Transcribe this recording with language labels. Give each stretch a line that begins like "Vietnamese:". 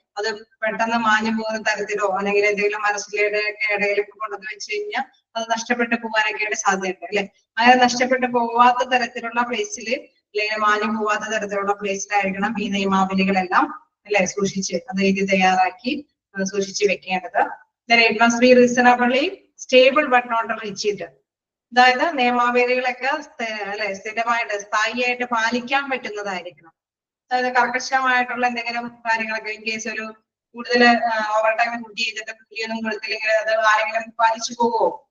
Malayalam: അത് പെട്ടെന്ന് മാഞ്ഞു പോകുന്ന തരത്തിലോ അല്ലെങ്കിൽ എന്തെങ്കിലും മനസ്സിലെ ഇടയിലൊക്കെ കൊണ്ടുവന്ന് വെച്ച് കഴിഞ്ഞാൽ അത് നഷ്ടപ്പെട്ടു പോകാനൊക്കെയാണ് സാധ്യതയുണ്ട് അല്ലെ. അങ്ങനെ നഷ്ടപ്പെട്ടു പോവാത്ത തരത്തിലുള്ള പ്ലേസിൽ അല്ലെങ്കിൽ മാഞ്ഞു പോവാത്ത തരത്തിലുള്ള പ്ലേസിലായിരിക്കണം ഈ നിയമാവലികളെല്ലാം അല്ലെ സൂക്ഷിച്ച് അത് എഴുതി തയ്യാറാക്കി സൂക്ഷിച്ച് വെക്കേണ്ടത്.
English: It must be reasonably stable but not rigid.
Malayalam: അതായത് നിയമാവലികളൊക്കെ അല്ലെ സ്ഥിരമായിട്ട് സ്ഥായിയായിട്ട് പാലിക്കാൻ പറ്റുന്നതായിരിക്കണം. അതായത് കർക്കശമായിട്ടുള്ള എന്തെങ്കിലും കാര്യങ്ങളൊക്കെ ഇൻ കേസ് ഒരു കൂടുതൽ ഓവർ ടൈം ഡ്യൂട്ടി ചെയ്തിട്ട് കൂലിയൊന്നും കൊടുത്തില്ലെങ്കിൽ അത് ആരെങ്കിലും പാലിച്ചു പോകുമോ?